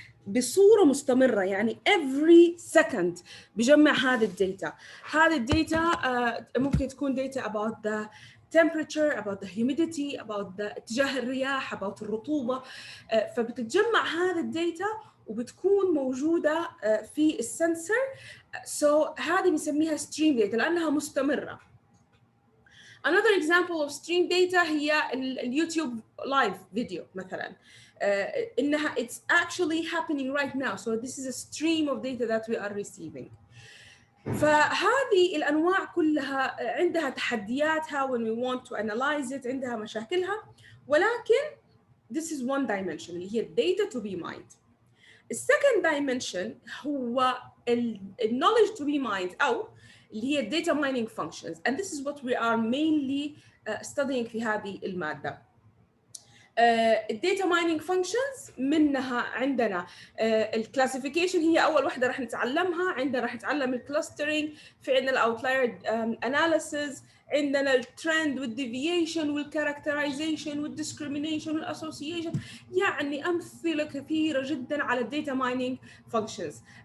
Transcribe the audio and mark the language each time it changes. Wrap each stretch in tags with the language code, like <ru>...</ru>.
<ar>بصورة مستمرة، يعني</ar> <en>every second</en> <ar>بجمع هذه الداتا. هذه الداتا ممكن تكون</ar> <en>data about the temperature, about the humidity, about the</en> <ar>اتجاه الرياح,</ar> <en>about الرطوبة.</en> <ar>فبتتجمع هذه الداتا وبتكون موجودة في السنسر. so هذه بنسميها stream data لأنها مستمرة.</ar> <en>Another example of stream data</en> <ar>هي اليوتيوب لايف فيديو مثلا. إنها</ar> <en>it's actually happening right now, so this is a stream of data that we are receiving.</en> <ar>فهذه الأنواع كلها عندها تحدياتها</ar> <en>when we want to analyze it,</en> <ar>عندها مشاكلها، ولكن</ar> <en>this is one dimension</en> <ar>اللي هي</ar> <en>data to be mined. السكند dimension هو knowledge to be mined أو اللي هي data mining functions, and this is what we are mainly studying</en> <ar>في هذه المادة. الداتا مايننج فانكشنز منها عندنا الكلاسيفيكيشن هي اول وحده راح نتعلمها. عندنا راح نتعلم الكلاسترنج، في عندنا الاوتلاير اناليسيز، عندنا الترند والديفيشن والكاركترايزيشن والديسكريمينيشن والاسوسيشن، يعني امثله كثيره جدا على الداتا مايننج فانكشنز.</ar>